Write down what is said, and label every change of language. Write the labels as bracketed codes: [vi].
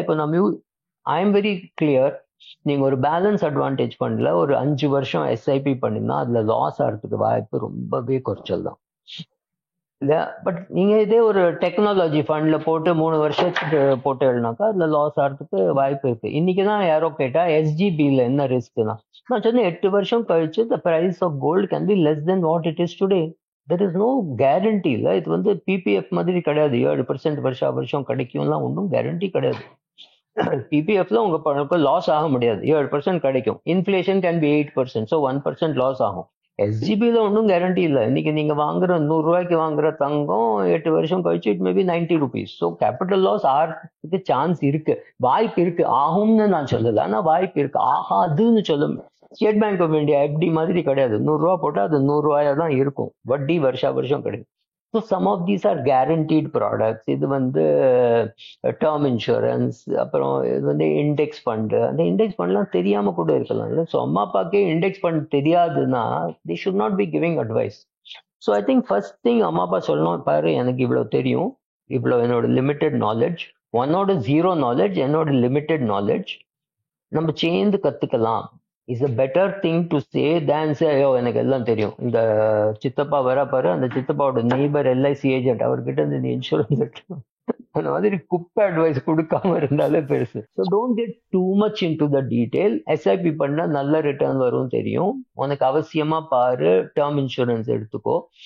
[ta] இப்போ நான் [en] I am very clear, [ta] நீங்க ஒரு பேலன்ஸ் அட்வான்டேஜ் ஃபண்ட்ல ஒரு 5 வருஷம் SIP பண்ணினா அதுல லாஸ் ஆகிறதுக்கு வாய்ப்பு ரொம்பவே குறைச்சல் தான் இல்லையா. பட் நீங்க இதே ஒரு டெக்னாலஜி ஃபண்ட்ல போட்டு 3 வருஷத்துக்கு போட்டேன்னாக்கா அதுல லாஸ் ஆகிறதுக்கு வாய்ப்பு இருக்கு. இன்னைக்குதான் யாரோ கேட்டா SGBல என்ன ரிஸ்க்னா, நான் சொன்னேன் 8 வருஷம் கழிச்சு [en] the price of gold can be less than what it is today. There is no guarantee. [ta] இல்லை, இது வந்து PPF மாதிரி கிடையாது, 7% வருஷம் வருஷம் கிடைக்கும்லாம் ஒன்றும் கேரண்டி கிடையாது. PPFல உங்க பணக்கு லாஸ் ஆக முடியாது, 7% கிடைக்கும். [en] inflation can be 8%, [ta] so 1% loss ஆகும். SGBல ஒன்றும் கேரண்டி இல்லை. இன்னைக்கு நீங்க வாங்குற 100 ரூபாய்க்கு வாங்குற தங்கம் 8 வருஷம் கழிச்சு [en] It maybe 90 rupees. [ta] So capital loss ஆகிறதுக்கு சான்ஸ் இருக்கு, வாய்ப்பு இருக்கு. ஆகும்னு நான் சொல்லல, ஆனா வாய்ப்பு இருக்கு, ஆகாதுன்னு சொல்ல. State bank of India FD மாதிரி கிடையாது, 100 ரூபா போட்டா அது 100 ரூபாயா தான் இருக்கும், வட்டி வருஷா வருஷம் கிடைக்கும். [en] So some of these are guaranteed products. [ta] இது வந்து டேர்ம் இன்சூரன்ஸ், அப்புறம் இது வந்து இண்டெக்ஸ் ஃபண்டு. அந்த இண்டெக்ஸ் ஃபண்ட்லாம் தெரியாம கூட இருக்கலாம் இல்லை. ஸோ அம்மா அப்பாக்கே இண்டெக்ஸ் ஃபண்ட் தெரியாதுன்னா [en] They should not be giving advice. [ta] So I think first thing அம்மா அப்பா சொல்லணும், பாரு எனக்கு இவ்வளோ தெரியும், இவ்வளோ என்னோட லிமிட்டெட் நாலேஜ், உன்னோட 0 நாலேஜ், என்னோட லிமிட்டெட் நாலேஜ், நம்ம சேர்ந்து கத்துக்கலாம். [en] is a better thing to say than say [ta] ஐயோ எனக்கு எல்லாம் தெரியும். இந்த சித்தப்பா வர பாரு, அந்த சித்தப்பாவோட நெய்பர் LIC ஏஜென்ட், அவர்கிட்ட இருந்து இந்த இன்சூரன்ஸ் அந்த மாதிரி குப்பை அட்வைஸ் கொடுக்காம இருந்தாலே பெருசு. [en] So don't get too much into the detail. [ta] SIP பண்ணா நல்ல ரிட்டர்ன் வரும் தெரியும், உனக்கு அவசியமா பாரு, டேர்ம் இன்சூரன்ஸ் எடுத்துக்கோ.